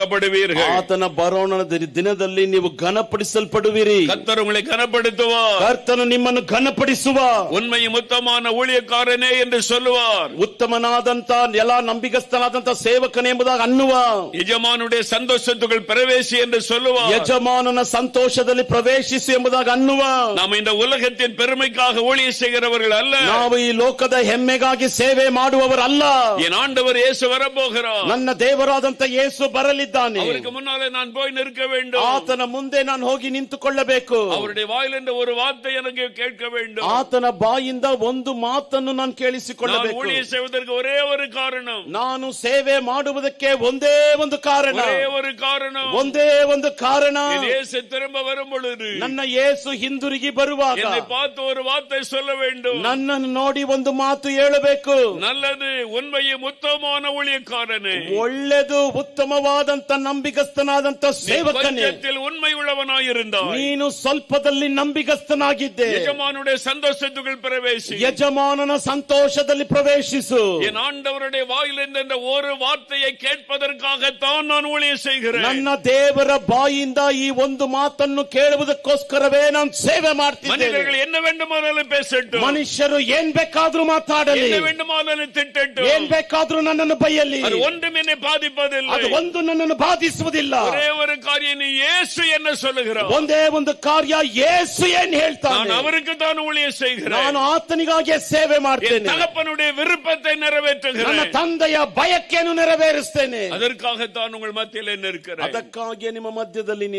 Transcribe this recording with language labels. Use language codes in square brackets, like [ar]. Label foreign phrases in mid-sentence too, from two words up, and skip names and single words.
[kn] ಆತನ ಬರೋಣದ ದಿನದಲ್ಲಿ ನೀವು ಘನಪಡಿಸಲ್ಪಡುವಿರಿ. [ta] கர்த்தர் உங்களை கனப்படுத்துவார். [kn] ಕರ್ತನು ನಿಮ್ಮನ್ನು ಘನಪಡಿಸುವ. [ta] உண்மையும் உத்தமமான ஊழியக்காரனே என்று சொல்லுவார். [kn] ಉತ್ತಮನಾದಂತ ಎಲ್ಲ ನಂಬಿಗಸ್ತನಾದಂತ ಸೇವಕನೇ ಎಂಬುದಾಗಿ ಅನ್ನುವ. [ta] யஜமானுடைய சந்தோஷத்துக்குள் பிரவேசி என்று சொல்லுவார். [kn] ಯಜಮಾನನ ಸಂತೋಷದಲ್ಲಿ ಪ್ರವೇಶಿಸಿ ಎಂಬುದಾಗಿ ಅನ್ನುವ. [ta] நாம் இந்த உலகத்தின் பெருமைக்காக ஊழியம் செய்கிறவர்கள் அல்ல. [kn] ನಾವು ಈ ಲೋಕದ ಹೆಮ್ಮೆಗಾಗಿ ಸೇವೆ ಮಾಡುವವರಲ್ಲ. [ta] என் ஆண்டவர் இயேசு வரப்போகிறார். [kn] ನನ್ನ ದೇವರಾದಂತ ಯೇಸು ಬರಲಿದ್ದಾನೆ. [ta] அவருக்கு முன்னாலே நான் போய் நிற்க வேண்டும். [kn] ಆತನ ಮುಂದೆ ನಾನು ಹೋಗಿ ನಿಂತುಕೊಳ್ಳಬೇಕು. [ta] அவருடைய வாயிலிருந்து ஒரு வார்த்தை எனக்கு கேட்க வேண்டும். [kn] ಆತನ ಬಾಯಿಂದ ಒಂದು ಮಾತನ್ನು ನಾನು ಕೇಳಿಸಿಕೊಳ್ಳಬೇಕು. [ta] நான் ஊழியம் செய்வதற்கு ஒரே ஒரு காரணம். [kn] ನಾನು ಸೇವೆ ಮಾಡುವುದಕ್ಕೆ ಒಂದೇ ಒಂದು ಕಾರಣ. [ta] ஒரே ஒரு காரணம். [kn] ಒಂದೇ ಒಂದು ಕಾರಣ. [ta] இயேசு திரும்ப வரும் பொழுது [kn] ನನ್ನ ಯೇಸು ಹಿಂದಿರುಗಿ ಬರುವಾಗ [ta] என்னை பார்த்து ஒரு வார்த்தை சொல்ல வேண்டும். [kn] ನನ್ನನ್ನು ನೋಡಿ ಒಂದು ಮಾತು ಹೇಳಬೇಕು. [ta] நல்லது, உண்மையும் உத்தமமான ஊழியக்காரனே. [kn] ಒಳ್ಳೆದು, ಉತ್ತಮವಾದಂತ ನಂಬಿಗಸ್ತನಾದಂತ ಸೇವಕನೇ. [ta] உண்மை உள்ளவனாயிருந்தாய். [kn] ನೀನು ಸ್ವಲ್ಪದಲ್ಲಿ ನಂಬಿಗಸ್ತನಾಗಿದ್ದೆ. [ta] யஜமானுடைய சந்தோஷத்துக்குள் பிரவேசி. [kn] ಯಜಮಾನನ ಸಂತೋಷದಲ್ಲಿ ಪ್ರವೇಶಿಸು. [ta] என் ஆண்டவருடைய வாயிலிருந்து இந்த ஒரு வார்த்தையை கேட்பதற்காகத்தான் நான் ஊழியம் செய்கிறேன். [kn] ನನ್ನ ದೇವರ ಬಾಯಿಂದ ಈ ಒಂದು ಮಾತನ್ನು ಕೇಳುವುದಕ್ಕೋಸ್ಕರವೇ ನಾನು ಸೇವೆ ಮಾಡ್ತಿದ್ದೇನೆ. [ta] மனிதர்கள் என்ன வேண்டுமானாலும் பேசட்டும். [kn] ಮನುಷ್ಯರು ಏನ್ ಬೇಕಾದ್ರೂ ಮಾತಾಡಲಿ. [ta] என்ன வேண்டுமானாலும் திட்டட்டும். [kn] ಏನ್ ಬೇಕಾದ್ರೂ ನನ್ನನ್ನು ಬೈಯಲಿ. [ta] அது ஒன்றும் என்னை பாதிப்பதில்லை. [kn] ಅದು ಒಂದು ನನ್ನನ್ನು ಬಾಧಿಸುವುದಿಲ್ಲ. [ta] ஒரே ஒரு காரியம், நீ இயேசு என்ன சொல்லுகிறார். [kn] ಒಂದೇ ಒಂದು ಕಾರ್ಯ, ಯೇಸು ಏನ್ ಹೇಳ್ತಾನೆ. [ta] நான் அவருக்கு தான் ஊழியம் செய்கிறேன். [kn] ನಾನು ಆತನಿಗಾಗಿ ಸೇವೆ ಮಾಡ್ತೇನೆ. [ta] தகப்பனுடைய விருப்பத்தை நிறைவேற்றுகிறேன். [kn] ನನ್ನ ತಂದೆಯ ಬಯಕೆಯನ್ನು ನೆರವೇರಿಸ್ತೇನೆ. [ta] அதற்காகத்தான் உங்கள் மத்தியில் நிற்கிறேன். [kn] ಅದಕ್ಕಾಗಿ ನಿಮ್ಮ ಮಧ್ಯದಲ್ಲಿ